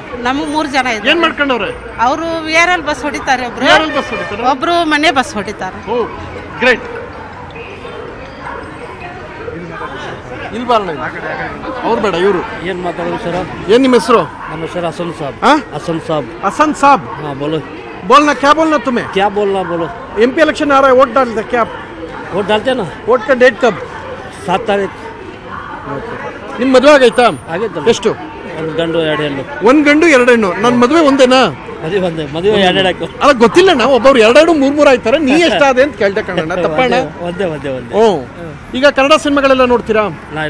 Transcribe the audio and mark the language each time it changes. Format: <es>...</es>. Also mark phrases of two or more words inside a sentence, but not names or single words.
<kn>ನಮಗ್ 3 ಜನ ಇದ್ದಾರೆ. ಏನ್ ಮಾಡ್ಕೊಂಡವ್ರೆ? ಅವರು VRL ಬಸ್ ಹೊಡಿತಾರೆ. ಒಬ್ರು ಮನೆ ಬಸ್ ಹೊಡಿತಾರೆ. ಓ ಗ್ರೇಟ್. ಇಲ್ಲಿ ಬಾರಣ. ಅವ್ರು ಬೇಡ, ಇವರು. ಏನ್ ಮಾತಾಡೋದು ಸರ್? ಏನ್ ನಿಮ್ಮ ಹೆಸರು? ನಮ್ಮ ಹೆಸರು ಹಸನ್ ಸಾಬ್.</kn> <hi>हसन साहब. हाँ बोलो. बोलना, क्या बोलना तुम्हें? क्या बोलना बोलो. MP इलेक्शन आ रहा है, वोट डालते क्या? वोट डालते ना. वोट का डेट कब? 7 तारीख.</hi> <kn>ನಿಮ್ಮ ಮದುವೆ ಆಗೈತಾ? ಆಗಿತ್ತು. ಎಷ್ಟು? ಒಂದು ಗಂಡು 2 ಹೆಣ್ಣು. ಒಂದು ಗಂಡು 2 ಹೆಣ್ಣು. ನನ್ನ ಮದುವೆ ಒಂದೇನಾ? ಮದುವೆ ಎರಡೆರಡು ಅಲ್ಲ ಗೊತ್ತಿಲ್ಲ ನಾವು ಒಬ್ಬರು 2 3 ಆಯ್ತಾರೆ. ನೀ ಎಷ್ಟಾದೆ ಅಂತ ಕೇಳ್ದೆ ಕಣಣ್ಣ. ತಪ್ಪಣ್ಣ. ಒಂದೇ ಓ ಈಗ ಕನ್ನಡ ಸಿನಿಮಾಗಳೆಲ್ಲ ನೋಡ್ತೀರಾ? ನಾಯಿ</kn>